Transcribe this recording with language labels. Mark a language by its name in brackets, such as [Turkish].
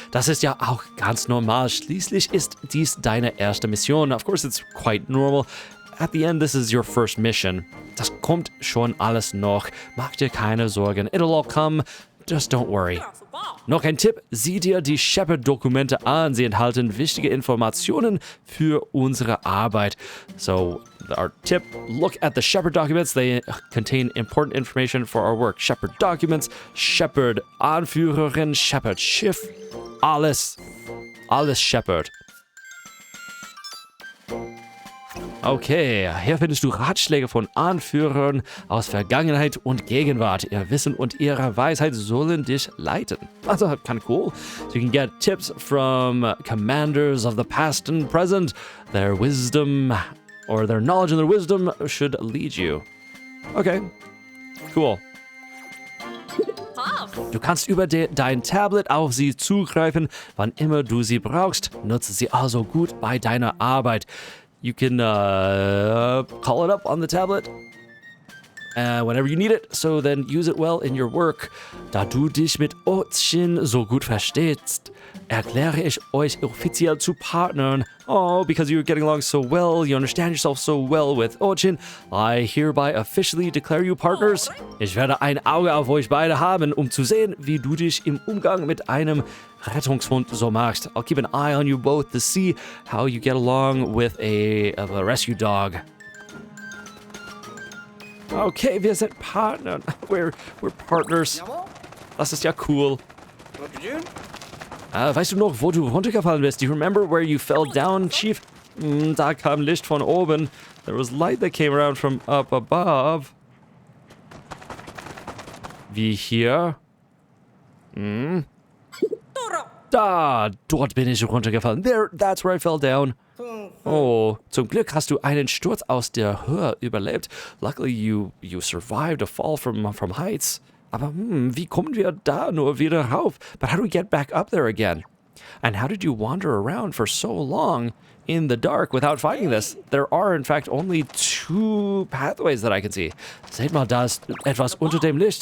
[German] Das ist ja auch ganz normal. Schließlich ist dies deine erste Mission. [English] Of course, it's quite normal. At the end, this is your first mission. [German] Das kommt schon alles noch. Mach dir keine Sorgen. [English] It'll all come. Just don't worry. [German] Noch ein Tipp, sieh dir die Shepherd-Dokumente an. Sie enthalten wichtige Informationen für unsere Arbeit. [English] So, our tip, look at the Shepherd documents. They contain important information for our work. [German] Shepherd documents, Shepherd Anführerin, Shepherd Schiff, alles Shepherd. Okay, hier findest du Ratschläge von Anführern aus Vergangenheit und Gegenwart. Ihr Wissen und ihre Weisheit sollen dich leiten. [English] Also, kind of cool. So you can get tips from commanders of the past and present. Their wisdom, or their knowledge and their wisdom should lead you. Okay, cool. [German] Du kannst über dein Tablet auf sie zugreifen, wann immer du sie brauchst. Nutze sie also gut bei deiner Arbeit. [English] You can call it up on the tablet whenever you need it, so then use it well in your work. [German] Da du dich mit Otchin so gut verstehst, erkläre ich euch offiziell zu Partnern. [English] Oh, because you're getting along so well, you understand yourself so well with Otchin, I hereby officially declare you partners. [German] Ich werde ein Auge auf euch beide haben, um zu sehen, wie du dich im Umgang mit einem Rettungshund so machst. [English] I'll keep an eye on you both to see how you get along with a rescue dog. [German] Okay, wir sind Partner. [English] We're partners. [German] Das ist ja cool. Weißt du noch, wo du runtergefallen bist? [English] Do you remember where you fell down, Chief? [German] Da kam Licht von oben. [English] There was light that came around from up above. [German] Wie hier? Dort bin ich runtergefallen. [English] That's where I fell down. [German] Oh, zum Glück hast du einen Sturz aus der Höhe überlebt. [English] Luckily you survived a fall from heights. [German] Aber wie kommen wir da nur wieder rauf? [English] But how do we get back up there again? And how did you wander around for so long in the dark without finding this? There are, in fact, only 2 pathways that I can see. [German] Seht mal, da ist etwas unter dem Licht.